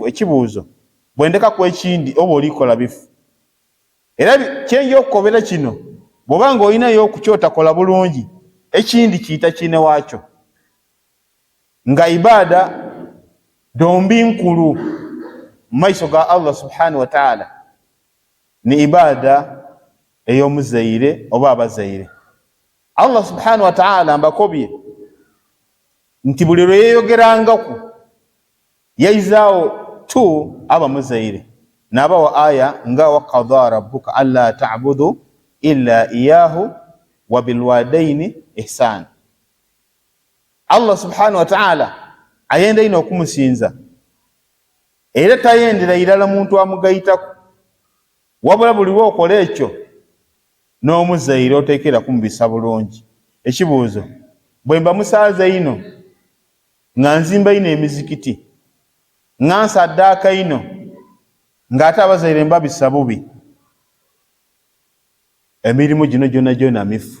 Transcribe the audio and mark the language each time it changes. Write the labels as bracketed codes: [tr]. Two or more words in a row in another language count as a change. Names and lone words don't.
[xog] Ekibuuzo, bwendeka ku ekindi oba olikola bifu. Era kyenja okukobera kino, bw'obanga olinayo okukyota kola bulungi, ekindi kiyita kine waakyo. Nga ibaada dombi nkulu mu maiso ga Allah [ar] سبحانه وتعالى [xog] ni ibaada ey'omuzaire oba abazaire. Allah [ar] سبحانه وتعالى [xog] mbakobye nti buli lwe yeeyogerangaku yaizaawo tu aba muzaire. N'abawa aya nga [ar] وقضى ربك ألا تعبدوا إلا إياه وبالوالدين إحسان. [xog] Allah [ar] سبحانه وتعالى [xog] ayenda ino okumusinza, era tayendera irala muntu amugayitaku, wabula buli lw'okola ekyo n'omuzaire oteekera kumubisa bulungi. Ekibuuzo, bwe mba musaaza ino nga nzimba ino emizikiti nga nsaddaaka ino ng'ate abazaire mbabisa bubi, emirimu gino gyonna mifu.